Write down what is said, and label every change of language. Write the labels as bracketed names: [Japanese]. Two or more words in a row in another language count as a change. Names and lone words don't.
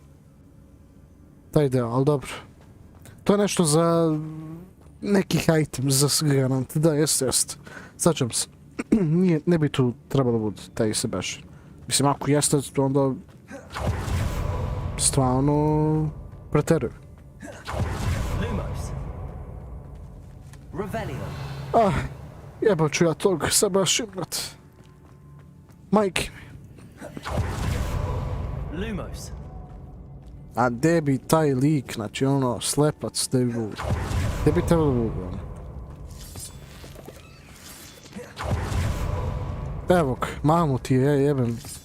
[Serbian] Ta ideja, ali dobro. To je nešto za nekih items za garant. Da, jest. Svačam se. Ne bi tu trebalo bude taj se baš. Mislim, ako jeste, onda stvarno preteruju. Lumos. Revelio. Jebal ću ja tog Sebastian, brat. Majke mi. Lumos. A gdje bi taj lik, znači ono, slepac, gdje bi trebalo bude, ono. Evo ga, mamu ti je, jebem.